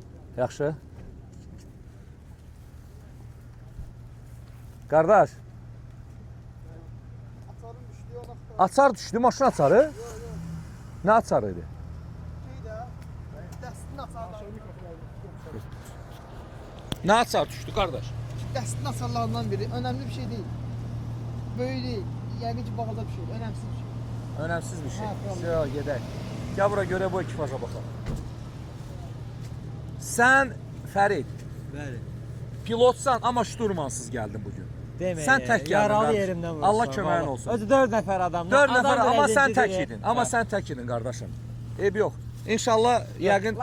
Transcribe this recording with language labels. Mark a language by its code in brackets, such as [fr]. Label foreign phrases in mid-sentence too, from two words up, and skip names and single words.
[az] Yaxşı? Qardaş. Açar düşdü, maşın açarı? Nə açarı idi? Nə açar düşdü qardaş? Dəstin hasarlarından biri. [tr] Önemli bir şey değil. Böyle değil. Yani ki bağlı bir şey. Önemsiz bir şey. [az] Önəmsiz bir şey. Ha, tamam. Yo, gedək. Gəl bura görə bu ekipaja baxaq. Sən Fərid, Bəli. pilotsan, amma şturmansız gəldin bugün. Demək. Sən tək gəldin. Yaralı qardaş. yerimdən vurursan. Allah köməyin vallahi. olsun. Özü 4 nəfər adamdan. 4 nəfər, Adam amma sən birinci tək deyil. idin. Amma Hə. sən tək idin qardaşım. Eyb yox. İnşallah yəqin